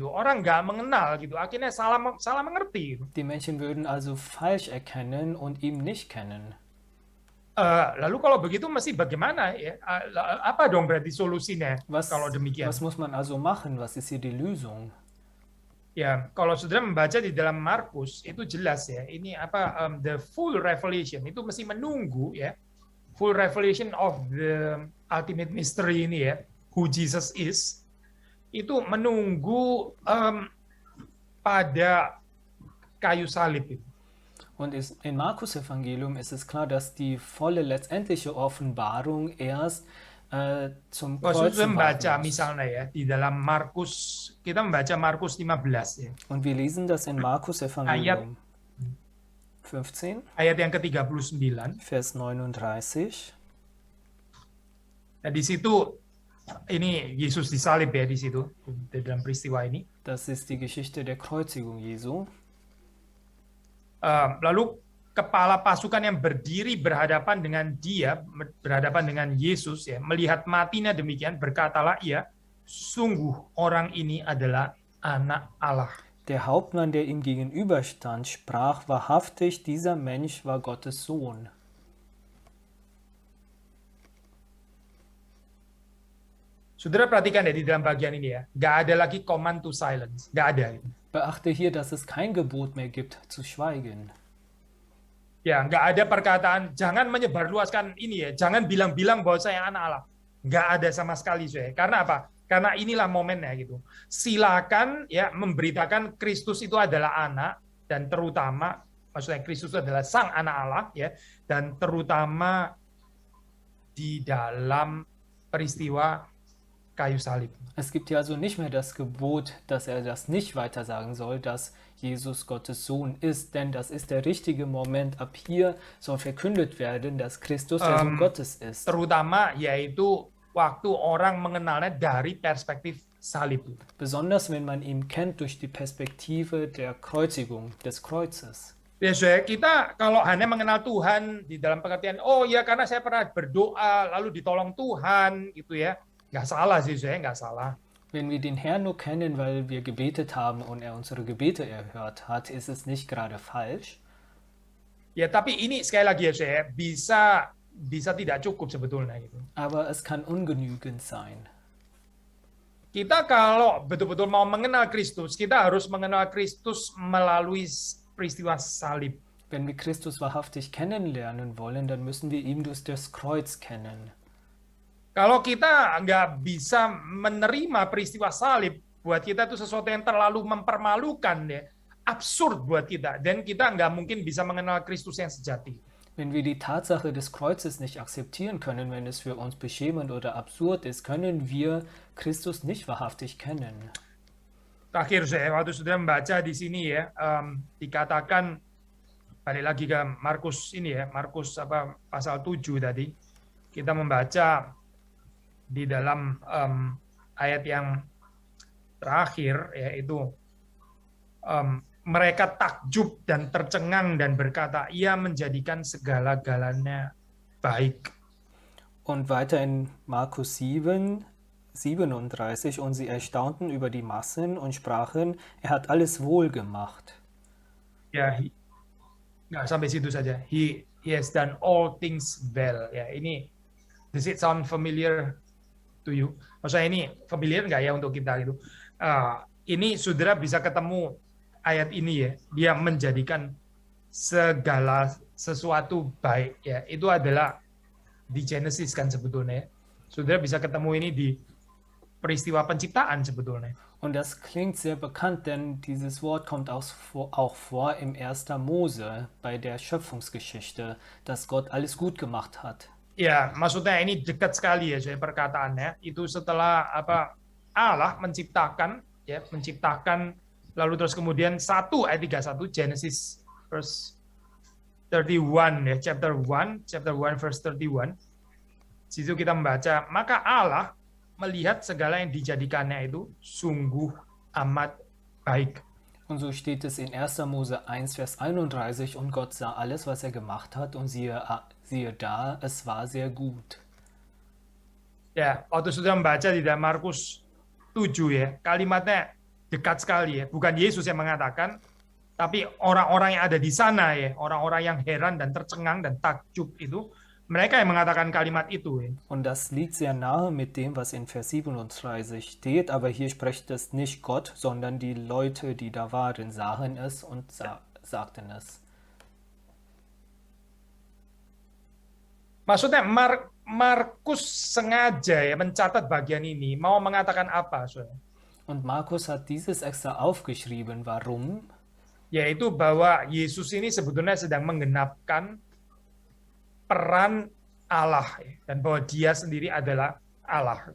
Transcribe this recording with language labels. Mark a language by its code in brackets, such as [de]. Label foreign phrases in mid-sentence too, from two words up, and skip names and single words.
[id] Orang nggak mengenal gitu. Akhirnya salah mengerti gitu. [de] Die Menschen würden also falsch erkennen und ihn nicht kennen. [id] Lalu kalau begitu mesti bagaimana ya? Apa dong berarti solusinya kalau demikian? [de] Was muss man also machen? Was ist hier die Lösung? [id] Ya, kalau saudara membaca di dalam Markus itu jelas ya. Ini apa [en] the full revelation [id] itu mesti menunggu ya. [en] Full revelation of the ultimate mystery [id] ini ya, [en] who Jesus is, [id] itu menunggu pada kayu salib itu. [de] Und in Markus Evangelium ist es klar, dass die volle letztendliche Offenbarung erst zum [id] Kalau saudara [de] Kreuzen [id] membaca [de] warten muss. [id] misalnya ya di dalam Markus, kita membaca Markus 15 ya. [de] Und wir lesen das in Markus Evangelium 15, [id] Ayat yang ke-39. [de] Vers 39. [id] Nah, di situ ini Yesus disalib ya di situ di dalam peristiwa ini. [de] Das ist die Geschichte der Kreuzigung Jesu. [id] Lalu kepala pasukan yang berdiri berhadapan dengan dia, berhadapan dengan Yesus ya, melihat matinya demikian, berkatalah ia, sungguh orang ini adalah anak Allah. [de] Der Hauptmann, der ihm gegenüberstand, sprach, wahrhaftig, dieser Mensch war Gottes Sohn. [id] Saudara perhatikan ya di dalam bagian ini ya, nggak ada lagi [en] command to silence, [id] nggak ada. [de] Beachte hier, dass es kein Gebot mehr gibt, zu schweigen. [id] Ya, nggak ada perkataan, jangan menyebarluaskan ini ya, jangan bilang-bilang bahwa saya anak Allah. Nggak ada sama sekali, saya. Karena apa? Karena inilah momennya gitu. Silakan ya memberitakan Kristus itu adalah anak, dan terutama, maksudnya Kristus adalah sang anak Allah ya, dan terutama di dalam peristiwa kayu salib. [de] Es gibt hier also nicht mehr das Gebot, dass er das nicht weiter sagen soll, dass Jesus Gottes Sohn ist, denn das ist der richtige Moment. Ab hier soll verkündet werden, dass Christus der Sohn Gottes ist. [id] Terutama yaitu waktu orang mengenalnya dari perspektif salib. [de] Besonders wenn man ihn kennt durch die Perspektive der Kreuzigung, des Kreuzes. [id] Ya, saya, kita kalau hanya mengenal Tuhan di dalam pengertian, oh ya karena saya pernah berdoa lalu ditolong Tuhan gitu ya, nggak salah sih, saya nggak salah. [de] Wenn wir den Herrn nur kennen, weil wir gebetet haben und er unsere Gebete erhört hat, ist es nicht gerade falsch. [id] Ya, tapi ini sekali lagi ya, saya bisa tidak cukup sebetulnya gitu. [de] Aber es kann ungenügend sein. [id] Kita kalau betul-betul mau mengenal Kristus, kita harus mengenal Kristus melalui peristiwa salib. [de] Wenn wir Christus wahrhaftig kennenlernen wollen, dann müssen wir ihn durch das Kreuz kennen. [id] Kalau kita nggak bisa menerima peristiwa salib, buat kita itu sesuatu yang terlalu mempermalukan ya, absurd buat kita, dan kita nggak mungkin bisa mengenal Kristus yang sejati. [de] Wenn wir die Tatsache des Kreuzes nicht akzeptieren können, wenn es für uns beschämend oder absurd ist, können wir Christus nicht wahrhaftig kennen. [id] Terakhir saya waktu sudah membaca di sini ya, dikatakan balik lagi ke Markus ini ya, Markus pasal 7 tadi, kita membaca di dalam ayat yang terakhir yaitu mereka takjub dan tercengang dan berkata, ia menjadikan segala-galanya baik. [de] Und weiter in Markus 7, 37, und sie erstaunten über die Massen und sprachen, er hat alles wohl gemacht. [id] Ya, nggak sampai situ saja. [en] He has done all things well. [id] Ya, ini [en] does it sound familiar to you? [id] Maksudnya ini familiar nggak ya untuk kita gitu? Ini saudara bisa ketemu ayat ini ya, dia menjadikan segala sesuatu baik ya. Itu adalah di Genesis kan sebetulnya. Saudara bisa ketemu ini di peristiwa penciptaan sebetulnya. [de] Und das klingt sehr bekannt, denn dieses Wort kommt auch vor im 1. Mose bei der Schöpfungsgeschichte, dass Gott alles gut gemacht hat. [id] Ya, maksudnya ini dekat sekali ya saya perkataannya. Itu setelah Allah menciptakan lalu terus kemudian 1 ayat 31 [en] Genesis verse 31 [id] ya, [en] chapter 1 verse 31. [id] Situ kita membaca, maka Allah melihat segala yang dijadikannya itu sungguh amat baik. [de] Und so steht es in 1. Mose 1, Vers 31, und Gott sah alles, was er gemacht hat, und siehe da, es war sehr gut. [id] Ya, waktu sudah membaca di dalam Markus 7 ya, kalimatnya dekat sekali ya. Bukan Yesus yang mengatakan, tapi orang-orang yang ada di sana ya, orang-orang yang heran dan tercengang dan takjub itu, mereka yang mengatakan kalimat itu ya. [de] Und das liegt sehr nahe mit dem, was in Vers 37 steht, aber hier spricht es nicht Gott, sondern die Leute, die da waren, sahen es und sagten es. [id] Maksudnya Markus sengaja ya mencatat bagian ini, mau mengatakan apa? [de] Und Markus hat dieses extra aufgeschrieben. Warum? [id] Yaitu bahwa Yesus ini sebetulnya sedang menggenapkan peran Allah dan bahwa dia sendiri adalah Allah.